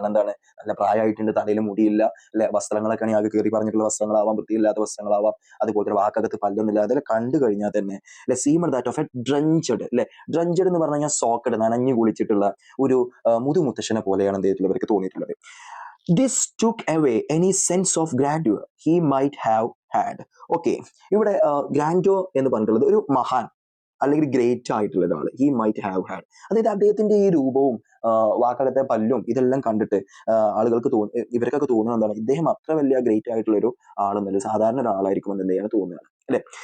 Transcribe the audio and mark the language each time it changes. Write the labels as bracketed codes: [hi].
[ml] കാരണം എന്താണ്, നല്ല പ്രായമായിട്ടുണ്ട്, തലയിൽ മുടിയില്ല അല്ലെ, വസ്ത്രങ്ങളൊക്കെ ആണെങ്കിൽ ആകെ കയറി പറഞ്ഞിട്ടുള്ള വസ്ത്രങ്ങളാവാം, വൃത്തിയില്ലാത്ത വസ്ത്രങ്ങളാവാം, അതുപോലെ വാക്കകത്ത് പല്ലൊന്നുമില്ല, അതെല്ലാം കണ്ടു കഴിഞ്ഞാൽ തന്നെ അല്ലെ, [en] seemed that of a drenched [ml] അല്ലെ. ഡ്രഞ്ചഡ് എന്ന് പറഞ്ഞു കഴിഞ്ഞാൽ സോക്കഡ്, നനഞ്ഞു കുളിച്ചിട്ടുള്ള ഒരു മുതുമുത്തശ്ശനെ പോലെയാണ് അദ്ദേഹത്തിലവർക്ക് തോന്നിയിട്ടുള്ളത്. [en] This took away any sense of grandeur he might have had. [ml] Okay, ഇവിടെ ഗ്രാൻഡോ എന്ന് പറഞ്ഞിട്ടുള്ളത് ഒരു മഹാൻ അല്ലെങ്കിൽ ഗ്രേറ്റ് ആയിട്ടുള്ള ഒരാൾ, [en] He might have had. [ml] അതായത് അദ്ദേഹത്തിന്റെ ഈ രൂപവും വാക്കകത്തെ പല്ലും ഇതെല്ലാം കണ്ടിട്ട് ആളുകൾക്ക് ഇവർക്കൊക്കെ തോന്നുന്നത് എന്താണ്, ഇദ്ദേഹം അത്ര വലിയ ഗ്രേറ്റ് ആയിട്ടുള്ള ഒരു ആളൊന്നുമല്ല, സാധാരണ ഒരാളായിരിക്കും എന്ന് എന്തെയാണ് തോന്നുകയാണ് അല്ലെ.